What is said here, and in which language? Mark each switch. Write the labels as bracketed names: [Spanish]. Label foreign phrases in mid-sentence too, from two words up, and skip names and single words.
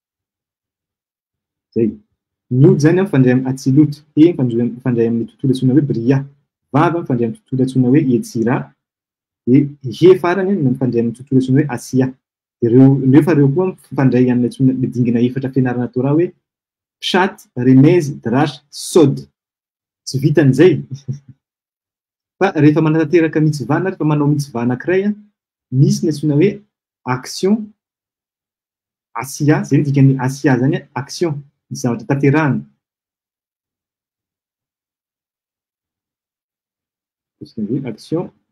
[Malagasy] Zay. Miody zany mifandray amin'ny atsiloto, he mifandray amin'ny tontolo antsoina hoe bria, vava mifandray amin'ny tontolo antsoina hoe etsira, de he farany mifandray amin'ny tontolo antsoina hoe asia. Nefa reo koa mifandray amin'ny antsoina dingina efatra fianarana Torah hoe [Hebrew] פשט, רמז, דרש, סוד. [Malagasy] Tsy vitan'izay. Fa rehefa manatanteraka mitzvah na rehefa manao mitzvah anankiray, misy ny antsoina hoe action asia, zay dikany asia zany action, zavatra tanterahana. Action.